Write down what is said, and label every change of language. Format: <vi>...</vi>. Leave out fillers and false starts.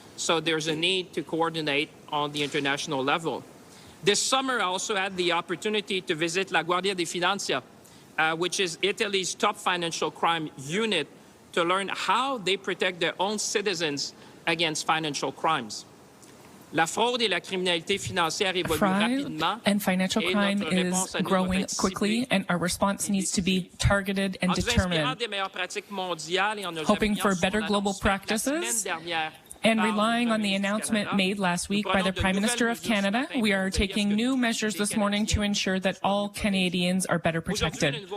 <en>So there's a need to coordinate on the international level. This summer, I also had the opportunity to visit La Guardia di Finanza, which is Italy's top financial crime unit, to learn how they protect their own citizens against financial crimes.</en> <fr>La fraude et la criminalité financière évoluent rapidement.</fr> <en>And financial crime is growing quickly, and our response needs to be targeted and determined. Hoping for better global practices and relying on the announcement made last week by the Prime Minister of Canada, we are taking new measures this morning to ensure that all Canadians are better protected.</en>